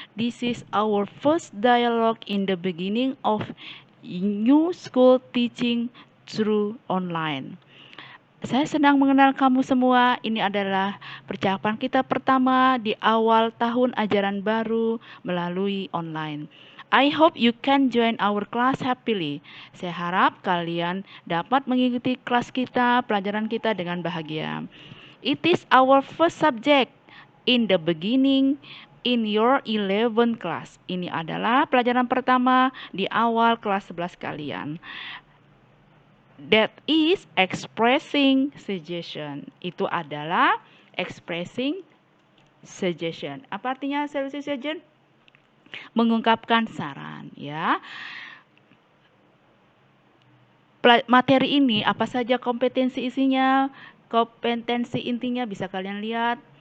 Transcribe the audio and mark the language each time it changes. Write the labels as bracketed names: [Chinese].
[English] This is our first dialogue in the beginning of new school teaching through online. [Indonesian] Saya senang mengenal kamu semua. Ini adalah percakapan kita pertama di awal tahun ajaran baru melalui online. [English] I hope you can join our class happily. [Indonesian] Saya harap kalian dapat mengikuti kelas kita, pelajaran kita dengan bahagia. [English] It is our first subject in the beginning in your 11 class. [Indonesian] Ini adalah pelajaran pertama di awal kelas 11 kalian. [English] That is expressing suggestion. [Indonesian] Itu adalah expressing suggestion. Apa artinya suggestion? Mengungkapkan saran, ya. Materi ini apa saja kompetensi isinya? Kompetensi intinya bisa kalian lihat.